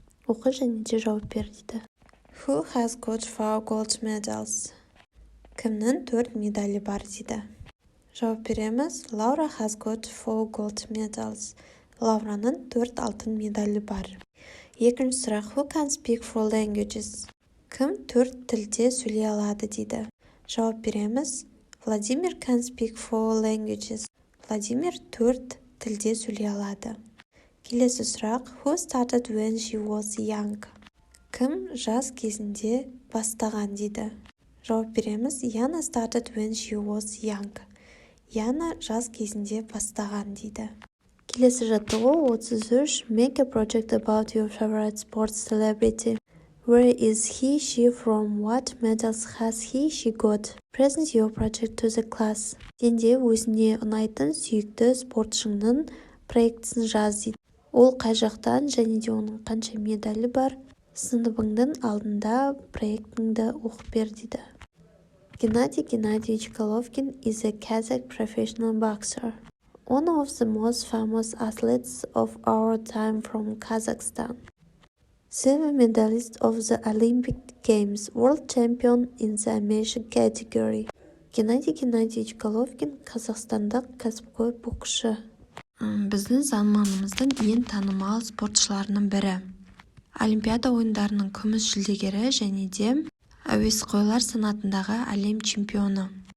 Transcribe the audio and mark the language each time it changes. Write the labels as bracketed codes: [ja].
[kk] Оқы және де жауап бер дейді. [en] Who has got 4 gold medals? [kk] Кімнің 4 медалі бар дейді. Жауап береміз. [en] Laura has got 4 gold medals. [kk] Лаураның 4 алтын медалі бар. Екінші сұрақ. [en] Who can speak 4 languages? [kk] Кім 4 тілде сөйлей алады дейді. Жауап береміз. [en] Vladimir can speak 4 languages. [kk] Владимир 4 тілде сөйлей алады. Келесі сұрақ. [en] Who started when she was young? [kk] Кім жас кезінде бастаған дейді. Жауап береміз. [en] Yana started when she was young. [kk] Яна жас кезінде бастаған дейді. Келесі жаттығу 33. [en] Make a project about your favorite sports celebrity. Where is he, she from? What medals has he, she got? Present your project to the class. [kk] Сенде өзіне ұнайтын сүйікті спортшыңның проектісін жаз дейді. Ол қай жақтан және де оның қанша медалі бар? Сыныбыңның алдында проектіңді оқып бер дейді. [en] Gennady Gennadiyevich Golovkin is a Kazakh professional boxer. One of the most famous athletes of our time from Kazakhstan. 7 medalist of the Olympic Games, world champion in the amateur category. [kk] Gennady Gennadiyevich Golovkin Қазақстандық кәсіпқой боксшы. Біздің заманымыздың ең танымал спортшыларының бірі. Олимпиада ойындарының күміс жүлдегері және де әуесқойлар санатындағы әлем чемпионы.